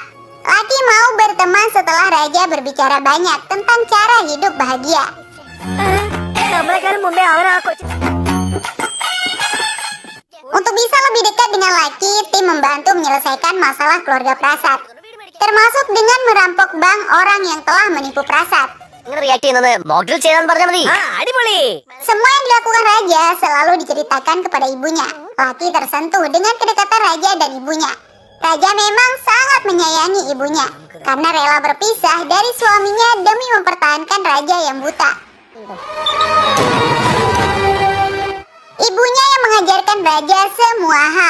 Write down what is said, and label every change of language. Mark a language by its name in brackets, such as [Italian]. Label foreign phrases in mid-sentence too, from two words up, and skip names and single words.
[Indonesian] Lucky mau berteman setelah Raja berbicara banyak tentang cara hidup bahagia. Untuk bisa lebih dekat dengan Lucky, tim membantu menyelesaikan masalah keluarga Prasad, termasuk dengan merampok bank orang yang telah menipu Prasad. [Malayalam] നിങ്ങൾ റിയാക്ട് ചെയ്യുന്നത് മോഡൽ ചെയ്താൽ പറഞ്ഞാൽ മതി. അടിപൊളി. [Indonesian] Semua yang dilakukan Raja selalu diceritakan kepada ibunya. Lucky tersentuh dengan kedekatan Raja dan ibunya. Raja memang sangat menyayangi ibunya karena rela berpisah dari suaminya demi mempertahankan Raja yang buta. Ibunya yang mengajarkan Raja semua hal.